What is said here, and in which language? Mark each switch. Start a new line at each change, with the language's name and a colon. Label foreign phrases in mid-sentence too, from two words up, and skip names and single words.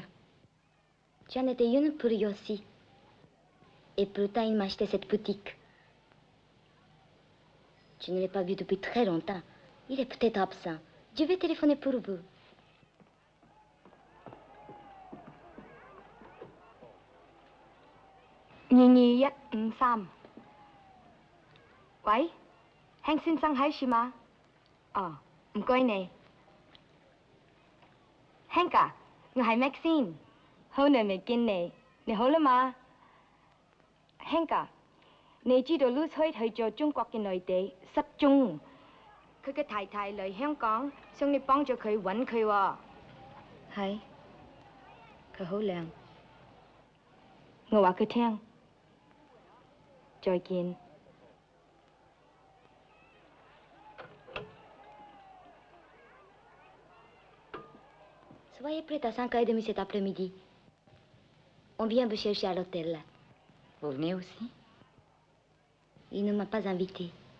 French: J'en étais une pour lui aussi. Et pourtant, il m'a acheté cette boutique. Je ne l'ai pas vu depuis très longtemps. Il est peut-être absent. Je vais téléphoner pour vous.
Cantonese: Nhi 1253 喂 Hank 先生喺樹嘛？哦，唔該你。Hank 啊，我係 Maxine，好耐未見你，你好啦嘛 ？Hank 啊，你知道 Louis Hoyt 去咗中國嘅內地失蹤，佢嘅太太嚟香港，想你幫助佢揾佢喎。係，佢好靚。我話佢聽，再見。
French: Soyez prête à 5h30 cet après-midi. On vient vous chercher à l'hôtel. Vous venez aussi? Il ne m'a pas invité.